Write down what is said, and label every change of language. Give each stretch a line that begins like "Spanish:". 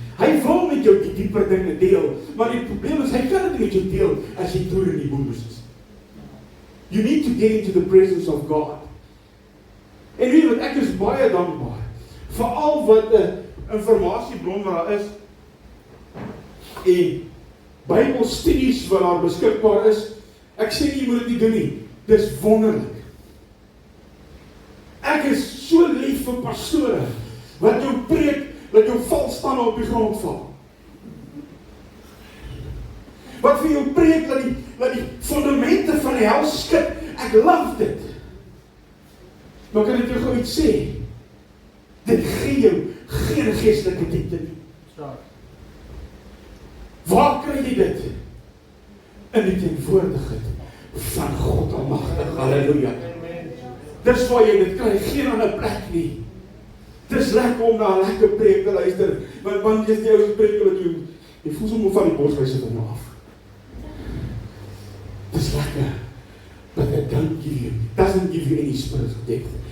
Afrikaans: Hy wil met jou die dieper dinge deel, maar die probleem is, hy kan dit met jou deel as jy deur in die boemes is.
English: You need to get into the presence of God.
Afrikaans: En weet wat, ek is baie dankbaar, veral wat 'n informasiebron wat daar is, en Bybelstudies wat daar beskikbaar is. Ek sê nie, jy moet dit nie doen nie. Dis wonderlik. Ek is so lief vir pastore, wat jou preek, dat jou valstande op die grond val. Wat vir jou preek, dat die fundamente van die hel skud. Ek love dit. Maar kan ek jou gou iets sê? Dit gee jou geen geestelike diepte nie. Waar kry jy dit? In die teenwoordigheid van God Almagtig. Halleluja. Dis waar jy dit kry, geen ander plek nie. Dis lekker om na 'n lekker preek te luister, want jy's die ou preek wat jy voel sommer van die boswyse van jou af. Dis lekker,
English: but it doesn't give you any spiritual depth.